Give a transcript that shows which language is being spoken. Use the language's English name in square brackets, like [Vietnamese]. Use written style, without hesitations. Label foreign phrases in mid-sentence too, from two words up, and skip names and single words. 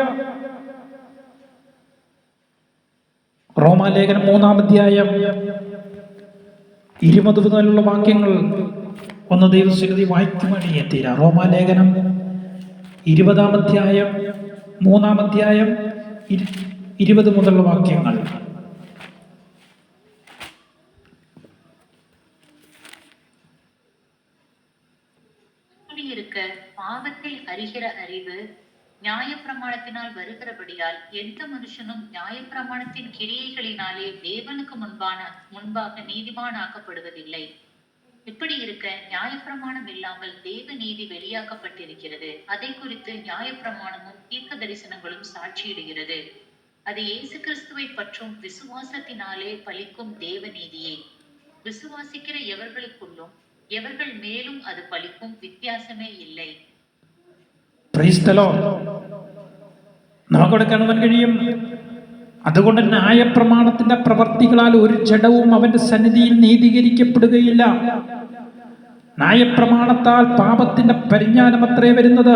[Malayalam] റോമാലേഖനം 3-ാം അധ്യായം 20 മുതലുള്ള വാക്യങ്ങൾ ഒന്ന് ദൈവസന്നിധി വായിക്കുവാൻ തീരാ. റോമാലേഖനം 20-ാം അധ്യായം 3-ാം അധ്യായം 20 മുതലുള്ള വാക്യങ്ങൾ. [Tamil] பாவத்தில் அறிகிற அறிவு நியாயப்பிரமாணத்தினால் வருகிறபடியால் எந்த மனுஷனும் நியாயப்பிரமாணத்தின் கிரியைகளினாலே தேவனுக்கு முன்பாக நீதிமானாக்கப்படுவதில்லை. இப்படி இருக்க நியாயப்பிரமாணம் இல்லாமல் தேவ நீதி வெளியாக்கப்பட்டிருக்கிறது. அதை குறித்து நியாயப்பிரமாணமும் தீர்க்க தரிசனங்களும் சாட்சியிடுகிறது. அது இயேசு கிறிஸ்துவை பற்றும் விசுவாசத்தினாலே பலிக்கும் தேவ நீதியே. விசுவாசிக்கிற எவர்களுக்குள்ளும் எவர்கள் மேலும் அது பலிக்கும் வித்தியாசமே இல்லை. [Malayalam] നമുക്കവിടെ കാണുവാൻ കഴിയും. അതുകൊണ്ട് ന്യായപ്രമാണത്തിന്റെ പ്രവർത്തികളാൽ ഒരു ജഡവും അവന്റെ സന്നിധിയിൽ നീതീകരിക്കപ്പെടുകയില്ല. ന്യായപ്രമാണത്താൽ പാപത്തിന്റെ പരിജ്ഞാനമത്രേ വരുന്നത്.